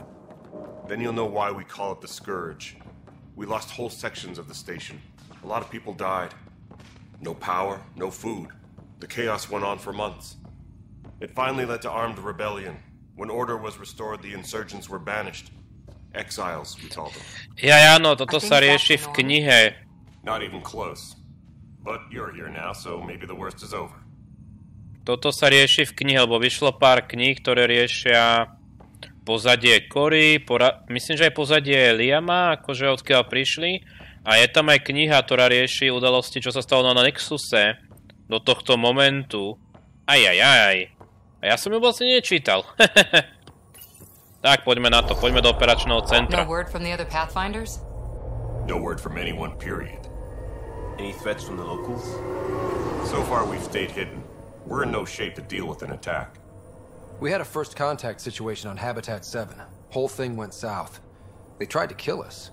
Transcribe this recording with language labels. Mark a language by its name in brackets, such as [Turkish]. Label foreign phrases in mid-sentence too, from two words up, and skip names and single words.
[English] Then you'll know why we call it the Scourge. We lost whole sections of the station. A lot of people died. No power, no food. The chaos went on for months. It finally led to armed rebellion. When order was restored, the insurgents were banished. Exiles, we call them. [Slovak] Áno, toto sa rieši v knihe. [English] Not even close. But you're here now, so maybe the worst is over. [Slovak] Toto sa rieši v knihe, lebo vyšlo pár kníh, ktoré riešia pozadie Cory, myslím, že aj pozadie Liama, akože odkiaľ prišli. A je tam aj kniha, ktorá rieši udalosti, čo sa stalo na Nexuse do tohto momentu. Ajajaj. A ja som ju vlastne nečítal. Tak, poďme na to. Poďme do operačného centra. [English] No word from the other Pathfinders? No word from anyone, period. Any threats from the locals? So far, we've stayed hidden. We're in no shape to deal with an attack. We had a first contact situation on Habitat 7. Whole thing went south. They tried to kill us.